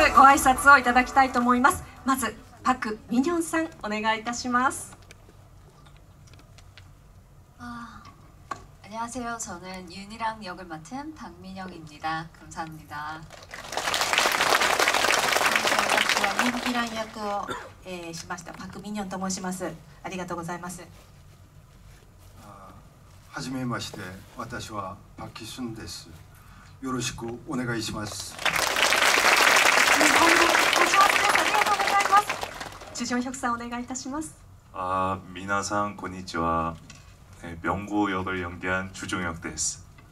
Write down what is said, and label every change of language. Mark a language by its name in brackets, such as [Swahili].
[Japanese] 挨拶をいただきたいと思います。まずパク・ミニョンさん、お願いいたします。 [Korean] 안녕하세요. 저는 윤희랑 역을 맡은 박민영입니다. 감사합니다. [Japanese] 私はユンヒラン役を、しましたパク・ミニョンと申します。ありがとうございます。はじめまして、私はパク・キスンです。よろしくお願いします。日本語お願いします。ありがとうございます。주정혁さん、お願いいたします。 미나상 고니치와. [Korean] 네, 명구 역을 연기한 주종혁です.